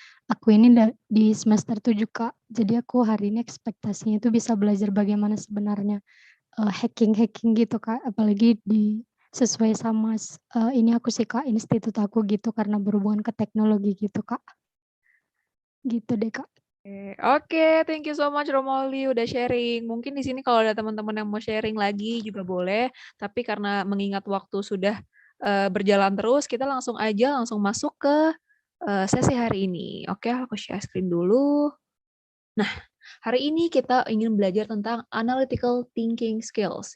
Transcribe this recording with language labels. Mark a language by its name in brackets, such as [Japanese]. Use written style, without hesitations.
[Indonesian] Aku ini di semester 7 Kak. Jadi aku hari ini ekspektasinya itu bisa belajar bagaimana sebenarnya hacking-hacking gitu Kak. Apalagi sesuai sama ini aku sih Kak, institut aku gitu karena berhubungan ke teknologi gitu Kak. Gitu deh Kak. [English] Oke, thank you so much Romauli [Indonesian] udah [English] sharing. [Indonesian] Mungkin di sini kalau ada teman-teman yang mau sharing lagi juga boleh, tapi karena mengingat waktu sudah berjalan terus, kita langsung masuk ke sesi hari ini. Oke, aku share screen dulu. Nah, hari ini kita ingin belajar tentang analytical thinking skills.